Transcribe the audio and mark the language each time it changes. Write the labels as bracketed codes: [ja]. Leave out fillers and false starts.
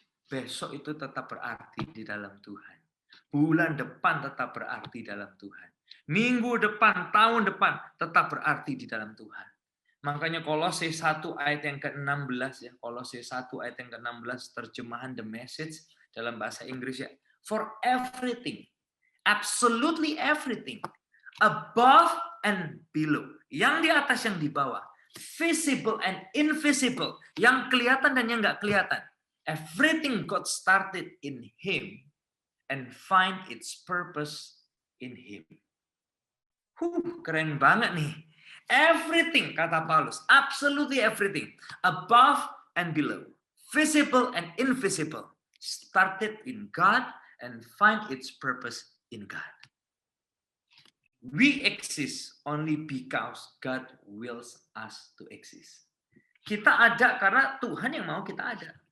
[id] besok itu tetap berarti di dalam Tuhan. Bulan depan tetap berarti dalam Tuhan. Minggu depan, tahun depan tetap berarti di dalam Tuhan. Makanya Kolose 1 ayat yang ke-16 ya, Kolose 1 ayat yang ke-16 terjemahan The Message dalam bahasa Inggris ya. [en] For everything, absolutely everything, above and below. [id] Yang di atas, yang di bawah. [en] Visible and invisible. [id] Yang kelihatan dan yang nggak kelihatan. [en] Everything got started in Him and find its purpose in Him. [id] Keren banget nih. [en] Everything, [id] kata Paulus, [en] absolutely everything, above and below, visible and invisible, started in God and find its purpose in God. We exist only because God wills us to exist. [id] Kita ada karena Tuhan yang mau kita ada.